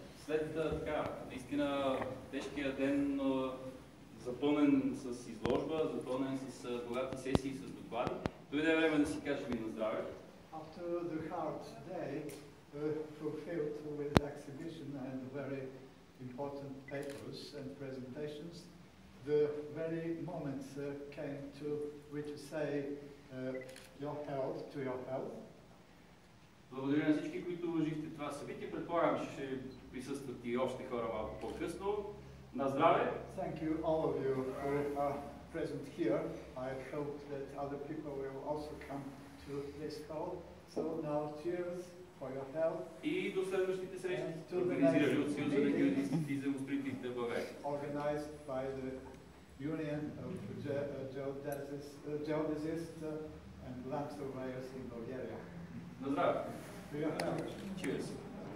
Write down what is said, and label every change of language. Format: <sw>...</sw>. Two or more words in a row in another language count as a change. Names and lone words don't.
<bg>След така, наистина тежкия ден, запълнен с изложба, запълнен с богати сесии, с доклади, дойде време да си кажем и на здраве.</bg> <en>After the hard day, fulfilled with exhibition and very important papers and presentations, the very moment came to really say your health to your health.</en> <bg>Благодаря на всички, които уважихте това събитие. Предполагам, че ще присъстват и още хора малко по-късно. На здраве!</bg> <en>Thank you, all of you who are present here. I hope that other people will also come to this call. So now, cheers for your health.</en> <bg>И до следващите срещи, организирани от Съюза на геодезистите и земостроителите в България.</bg> <en>Organized by the Union of Geodesists and Land Surveyors in Bulgaria.</en> <bg>На здраве!</bg> <en>To your health. Cheers!</en>